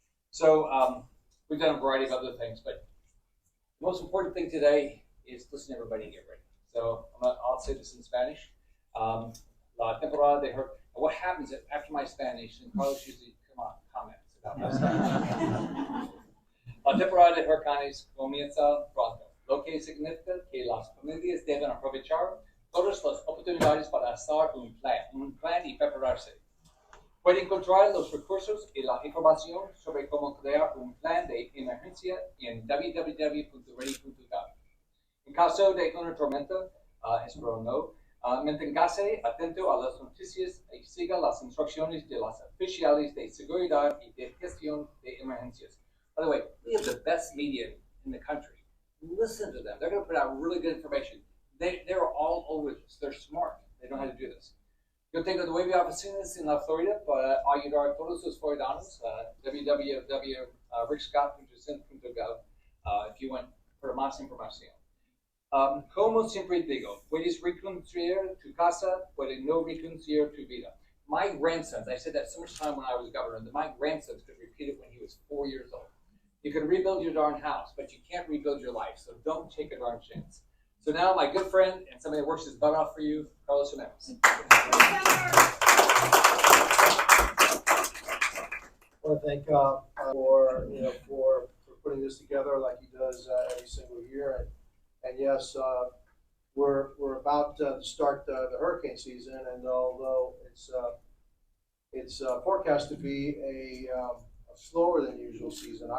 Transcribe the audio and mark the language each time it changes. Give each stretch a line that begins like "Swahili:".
English: So we've done a variety of other things, but the most important thing today is listen to everybody and get ready. So I'll say this in Spanish.
Spanish: La temporada de
English: hurricanes. What happens after my Spanish, and Carlos usually comments about my Spanish.
Spanish: La temporada de huracanes comienza pronto, lo que significa que las familias deben aprovechar todas las oportunidades para hacer un plan y prepararse. Puede encontrar los recursos y la información sobre cómo crear un plan de emergencia en www.ready.gov. En caso de una tormenta, espero no, manténgase atento a las noticias y siga las instrucciones de los oficiales de seguridad y de gestión de emergencias.
English: By the way, we have the best media in the country. Listen to them. They're going to put out really good information. They're all over this. They're smart. They know how to do this.
Spanish: Yo tengo 9 oficinas en la Florida para ayudar a todos los floridanos.
English: www.rickscott.gov if you want
Spanish: para más información. Como siempre digo, puedes reconstruir tu casa, puedes no reconstruir tu vida.
English: My grandsons, I said that so much time when I was governor, that my grandsons could repeat it when he was 4 years old. You can rebuild your darn house, but you can't rebuild your life, so don't take a darn chance. So now my good friend and somebody that works his butt off for you, Carlos Jimenez. I want to thank for putting this together like he does every single year, and yes, we're about to start the hurricane season, and although it's forecast to be a slower than usual season.